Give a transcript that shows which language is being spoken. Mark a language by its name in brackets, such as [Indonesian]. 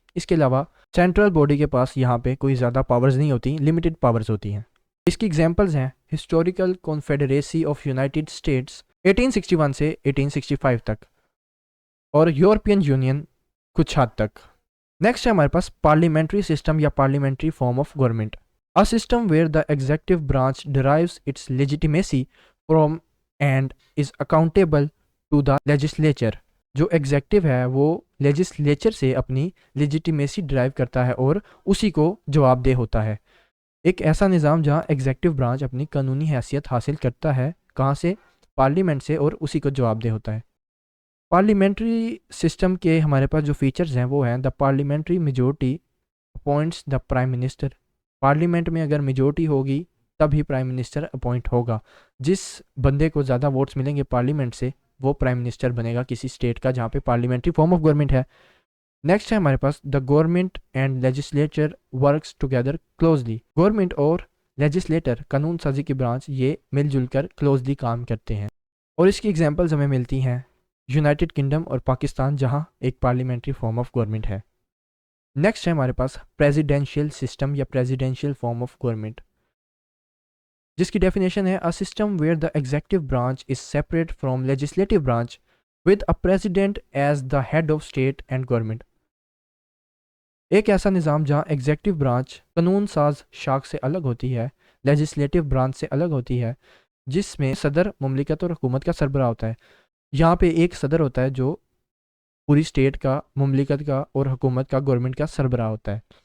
[Urdu] اس کے علاوہ central body کے پاس یہاں پہ کوئی زیادہ پاورز نہیں ہوتی, لمیٹڈ پاورز ہوتی ہیں. اس کی ایگزامپلز ہیں historical confederacy of United States 1861 سے 1865 تک, اور یورپین یونین کچھ حد تک. نیکسٹ ہے ہمارے پاس پارلیمنٹری سسٹم یا parliamentary form of government. [English] A system where the executive branch derives its legitimacy from and is accountable to the legislature. [Urdu] جو ایگزیکٹو ہے وہ لیجسلیچر سے اپنی لیجیٹیمیسی ڈرائیو کرتا ہے اور اسی کو جواب دہ ہوتا ہے. ایک ایسا نظام جہاں ایگزیکٹو برانچ اپنی قانونی حیثیت حاصل کرتا ہے, کہاں سے؟ پارلیمنٹ سے, اور اسی کو جواب دہ ہوتا ہے. پارلیمنٹری سسٹم کے ہمارے پاس جو فیچرز ہیں وہ ہیں دا parliamentary majority appoints the prime minister. Parliament میں اگر میجورٹی ہوگی تب ہی پرائم منسٹر اپوائنٹ ہوگا. جس بندے کو زیادہ ووٹس ملیں گے پارلیمنٹ سے وہ پرائم منسٹر بنے گا کسی اسٹیٹ کا جہاں پہ پارلیمنٹری فارم آف گورنمنٹ ہے. نیکسٹ ہے ہمارے پاس the government and legislature works together closely. Government اور لیجسلیٹر, قانون سازی کی برانچ, یہ مل جل کر کلوزلی کام کرتے ہیں. اور اس کی ایگزامپلز ہمیں ملتی ہیں یونائٹڈ کنگڈم اور پاکستان جہاں ایک پارلیمنٹری فارم آف گورنمنٹ ہے. نیکسٹ ہے ہمارے پاس پریزیڈینشیل سسٹم یا پریزیڈینشیل فارم آف گورنمنٹ, جس کی ڈیفینیشن ہے [English] a system where the executive branch is separate from legislative branch with a president as the head of state and government. [Urdu] ایک ایسا نظام جہاں ایگزیکٹو برانچ قانون ساز شاخ سے الگ ہوتی ہے, لیجسلیٹو برانچ سے الگ ہوتی ہے, جس میں صدر مملکت اور حکومت کا سربراہ ہوتا ہے. یہاں پہ ایک صدر ہوتا ہے جو پوری اسٹیٹ کا, مملکت کا اور حکومت کا, گورنمنٹ کا سربراہ ہوتا ہے.